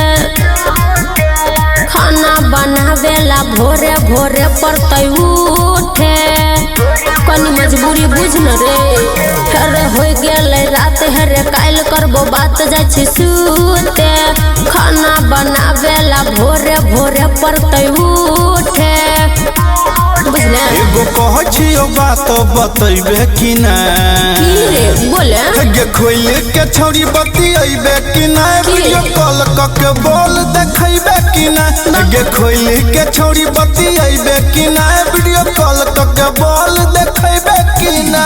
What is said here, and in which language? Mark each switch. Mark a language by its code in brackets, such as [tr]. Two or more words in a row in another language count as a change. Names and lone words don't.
[mai] खाना बनावेला भोरे पड़तै उठे कनी मजबूरी बुझ न रे हेरे हो गेले रात हेरे काल करबो बात जाय छी सूते खाना बनावेला भोरे पड़तै उठे एगो कह छियो बात बतैबे कि ना बोले हेगे खोल के छौरी बतियैबे कि ना [en] video call [mai] क के बोल देखैबे कि ना हेगे खोल के छौरी बतियैबे कि ना [en] video call [mai] क के बोल देखैबे कि ना